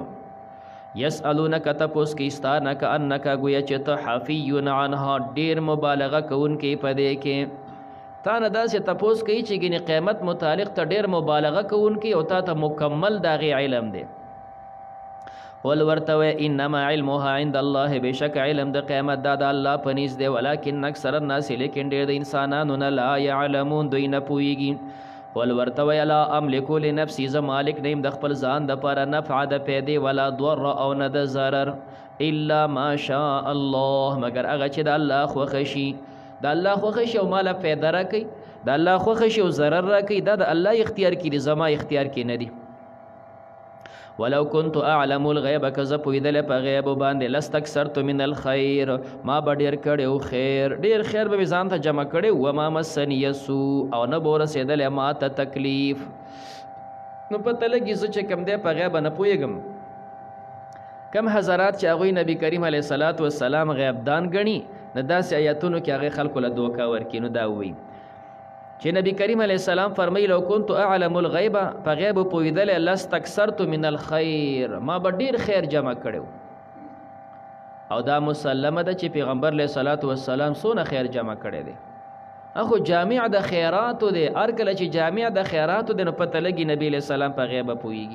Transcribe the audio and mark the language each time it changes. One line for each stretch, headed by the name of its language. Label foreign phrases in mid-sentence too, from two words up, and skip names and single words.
Pashto: یسألونک، تپوس کوي ستا نه، کأنک، گویا چې ته
Arabic: حفی عنها،
Pashto: ډېر مبالغه کوونکی په دې کې. تا نه داسې تپوس کوي چې ګینې قیامت متعلق ته ډېر مبالغه کوونکی، او تا ته مکمل د هغې علم دی. قل ورته وایي
Arabic: انما علمها عند الله،
Pashto: بشک علم د قیامت دا د الله په نزد دی.
Arabic: ولکن اکثر الناس،
Pashto: لیکن ډېر د انسانانو نه،
Arabic: لا یعلمون،
Pashto: دوی نه پوهېږي. قل ورته وایي
Arabic: لا املک لنفسي،
Pashto: زه مالک نه یم د خپل ځان دپاره نفع د پیدې،
Arabic: ولا ضر،
Pashto: او نه د ضرر،
Arabic: الا ما شاء الله،
Pashto: مگر هغه چې د الله خوښه شي. د الله خوښه شي او ماله پیدا راکوي، د الله خوښه شي او ضرر راکوي، دا د الله اختیار کې دي، زما اختیار کې نه دي.
Arabic: ولو كنت اعلم الغیب
Pashto: که زه پوهېدلی په غیب باندې
Arabic: لاستکثرت من الخیر
Pashto: ما به ډېر کړی خیر ډېر خیر به مې ځان ته جمع کړی
Arabic: وما مسنی السوء
Pashto: او نه به ورسېدلی ما ته تکلیف. نو پته لګي زه چې کوم دی په غیب نه پوهېږم. کم حضرات چې هغوی نبی کریم
Arabic: علیه الصلاة والسلام
Pashto: غیبدان ګڼي نو داسې آیتونو کې هغې خلکو له دوکه ورکړي. نو دا ووایي چې نبی کریم
Arabic: علیه السلام
Pashto: فرمایي
Arabic: لو كنت اعلم الغیب
Pashto: په غیب پوهېدلی
Arabic: لاستکثرت من الخیر
Pashto: ما به ډېر خیر جمع کړی. او دا مسلمه ده چې پیغمبر
Arabic: علیه الصلاة والسلام
Pashto: څونه خیر جمع کړی دی. اخو جامع د خیراتو دی. هر کله چې جامع د خیراتو دی نو پته لګي نبی
Arabic: علیه السلام
Pashto: په غیبه پوهېږي.